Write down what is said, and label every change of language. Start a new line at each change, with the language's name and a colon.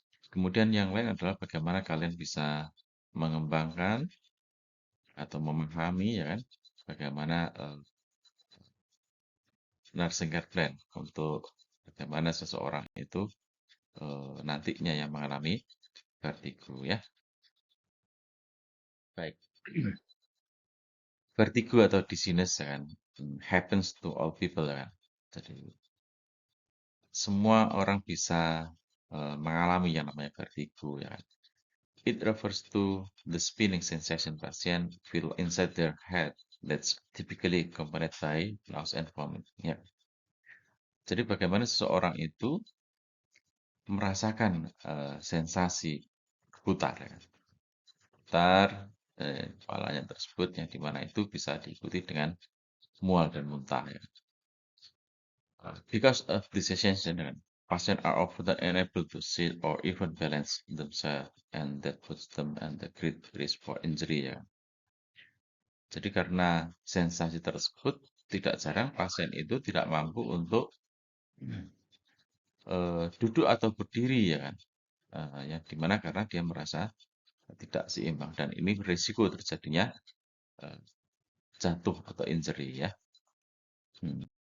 Indonesian: Kemudian yang lain adalah bagaimana kalian bisa mengembangkan atau memahami ya kan bagaimana
English: nursing care plan
Indonesian: untuk bagaimana seseorang itu nantinya yang mengalami vertigo ya. Baik.
English: Vertigo atau dizziness ya kan happens to all people ya kan.
Indonesian: Jadi semua orang bisa mengalami yang namanya vertigo ya kan.
English: It refers to the spinning sensation patient feel inside their head that's typically accompanied by nausea and vomit.
Indonesian: Ya. Jadi bagaimana seseorang itu merasakan sensasi putar, ya. Putar kepalanya tersebut yang dimana itu bisa diikuti dengan mual dan muntah. Ya.
English: Because of this sensation, patients are often unable to sit or even balance themselves, and that puts them at great risk for injury.
Indonesian: Ya. Jadi karena sensasi tersebut, tidak jarang pasien itu tidak mampu untuk duduk atau berdiri ya kan. Yang dimana karena dia merasa tidak seimbang dan ini berisiko terjadinya jatuh atau injury ya. Hmm.